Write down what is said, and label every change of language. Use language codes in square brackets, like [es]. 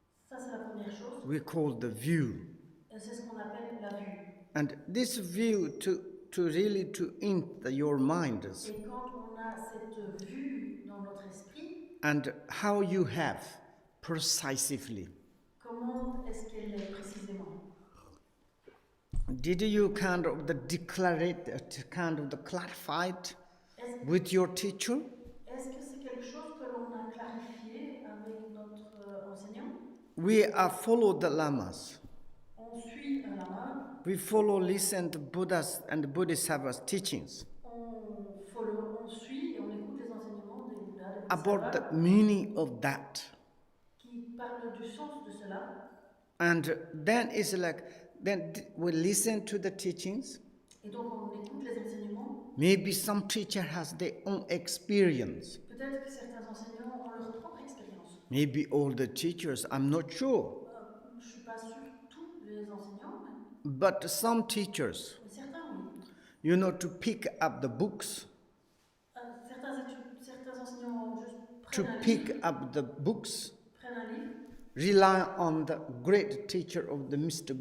[fr] Ça, c'est la première chose. [en] we call the view. [fr] Et c'est ce qu'on appelle la vue. [en] And this view to really to in your mind [fr] Et quand on a cette vue dans notre esprit, [en] and how you have precisely. [fr] comment est-ce qu'elle est précisément? [en] Did you kind of the declare it, kind of the clarified with your teacher? [fr] Est-ce que c'est quelque chose que l'on a clarifié avec notre enseignant? [en] We are follow the lamas. [fr] On suit un lama, [en] We follow, listen to Buddha's and Bodhisattvas teachings [fr] on suit et on écoute les enseignements des Bouddhas, des [en] about [fr] Bodhisattvas, [en] the meaning of that. [fr] qui parlent du sens de cela. [en] And then it's like, then we listen to the teachings. [fr] Et donc on écoute les enseignements. [en] Maybe some teacher has their own experience. [fr] Peut-être que certains enseignants ont leur propre expérience. [en] Maybe all the teachers, I'm not sure. [fr] Je ne suis pas sûre tous les enseignants, [en] But some teachers, [fr] mais certains oui. [en] you know, to pick up the books, [fr] Certains enseignants [en] to [fr] prennent un [en] pick [fr] livre, [en] up the books, [fr] prennent un livre [en] rely on the great teacher of the Mr.